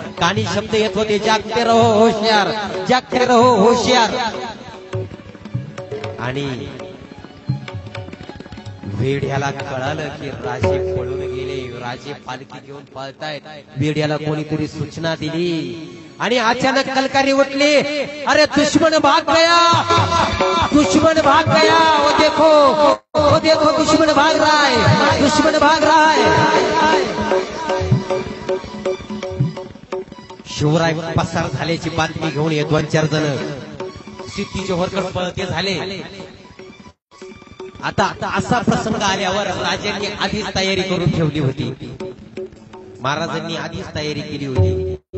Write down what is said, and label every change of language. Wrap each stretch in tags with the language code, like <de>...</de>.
<mr>कानी शब्द येत होते,</mr> <hi>जागते रहो होशियार, जागते रहो होशियार.</hi> <mr>आणि वेड्याला कळालं की राजे पळून गेले. राजे पालखी घेऊन पळतायत. वेड्याला कोणीतरी सूचना दिली, आणि अचानक कलकारी उठली,</mr> <hi>अरे दुश्मन भाग गया, दुश्मन भाग गया, वो देखो दुश्मन भाग रहा है, दुश्मन भाग रहा है।</hi> <mr>शिवराय पसार झाल्याची बातमी घेऊन ये 2-4 जण सिद्धी जोहरकडे पळते झाले। आता असा प्रसंग आल्यावर राजांनी आधीच तयारी करून ठेवली होती, महाराजांनी आधीच तयारी केली होती।</mr>